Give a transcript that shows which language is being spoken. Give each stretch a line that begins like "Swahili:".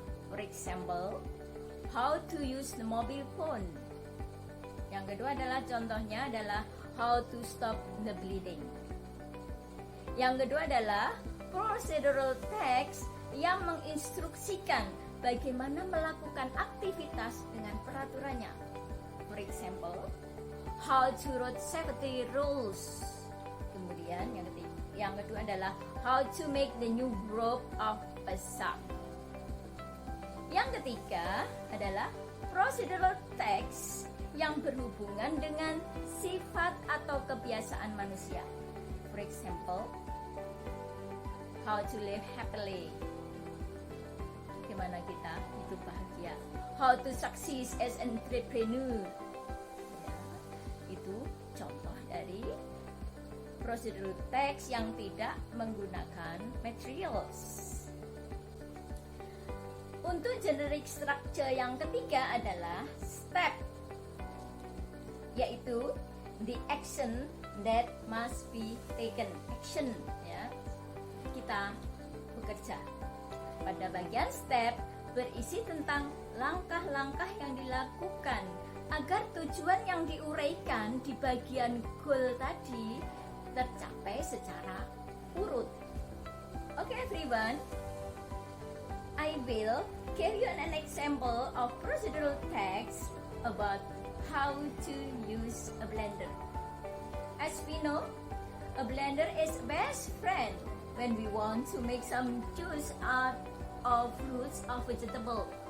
English: For example, how to use the mobile phone.
Indonesian: Yang kedua adalah contohnya adalah
English: how to stop the bleeding.
Indonesian: Yang kedua adalah procedural text yang menginstruksikan bagaimana melakukan aktivitas dengan peraturannya.
English: For example, how to road safety rules.
Indonesian: Kemudian yang kedua adalah
English: how to make the new rope of a sock.
Indonesian: Yang ketiga adalah procedural text yang berhubungan dengan sifat atau kebiasaan manusia.
English: For example, how to live happily.
Indonesian: Bagaimana kita hidup bahagia.
English: How to succeed as an entrepreneur.
Indonesian: Ya, itu contoh dari prosedur teks yang tidak menggunakan materials. Untuk generic structure yang ketiga adalah step.
English: yaitu the action that must be taken.
Indonesian: Action, ya, kita bekerja. Pada bagian step berisi tentang langkah-langkah yang dilakukan agar tujuan yang diuraikan di bagian goal tadi tercapai secara urut.
English: Okay everyone, I will give you an example of procedural text about how to use a blender. As we know, a blender is best friend when we want to make some juice out of fruits or vegetable.